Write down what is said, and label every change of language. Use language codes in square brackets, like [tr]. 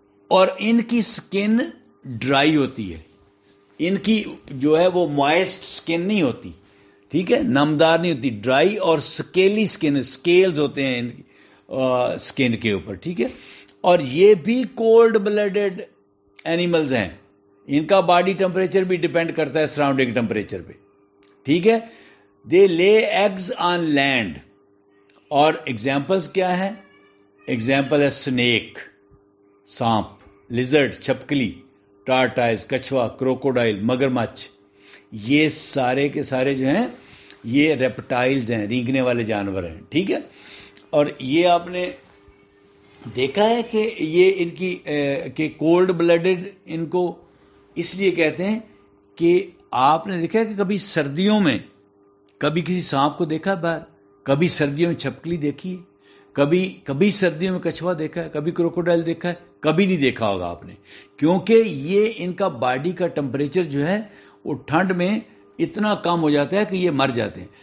[ur] اور ان کی سکن ڈرائی ہوتی ہے, ان کی جو ہے وہ موائسٹ سکن نہیں ہوتی. ٹھیک ہے, نمدار نہیں ہوتی, ڈرائی اور سکیلی سکن, سکیلز ہوتے ہیں ان کی سکن کے اوپر. ٹھیک ہے, اور یہ بھی کولڈ بلڈڈ اینیملز ہیں. ان کا باڈی ٹمپریچر بھی ڈیپینڈ کرتا ہے سراؤنڈنگ ٹمپریچر پہ. [en] ٹھیک ہے, they lay eggs on land. [ur] اور ایگزامپلز کیا ہیں؟ ایگزامپل ہے سنیک, سانپ, لیزرڈ, چھپکلی, ٹارٹائز, کچھوا, کروکوڈائل, مگرمچھ. یہ سارے کے سارے جو ہیں یہ ریپٹائلز ہیں, رینگنے والے جانور ہیں. ٹھیک ہے, اور یہ آپ نے دیکھا ہے کہ یہ ان کی کہ کولڈ بلڈڈ ان کو اس لیے کہتے ہیں کہ آپ نے دیکھا ہے کہ کبھی سردیوں میں کبھی کسی سانپ کو دیکھا باہر, کبھی سردیوں میں چھپکلی دیکھی, کبھی سردیوں میں کچھوا دیکھا ہے, کبھی کروکوڈائل دیکھا ہے, کبھی نہیں دیکھا ہوگا آپ نے, کیونکہ یہ ان کا باڈی کا ٹمپریچر جو ہے وہ ٹھنڈ میں اتنا کم ہو جاتا ہے کہ یہ مر جاتے ہیں.